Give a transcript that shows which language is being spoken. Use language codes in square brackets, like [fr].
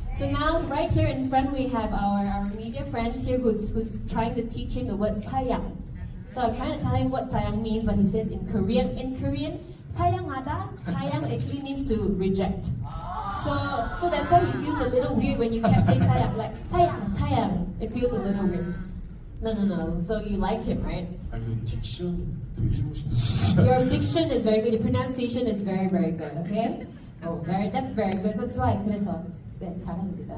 [en] So now right here in front we have our media friends here who's trying to teach him the word sayang. So I'm trying to tell him what sayang means, but he says in Korean, sayang하다, sayang actually means to reject. So that's why he feels a little weird when you kept saying sayang, like sayang. It feels a little weird. No. So you like him, right? [ko] 아니 딕션이 되게 좋으신데 [en] Your diction is very good. Your pronunciation is very, very good. Okay? That's very good. That's why [ko] 그래서 네, 잘합니다.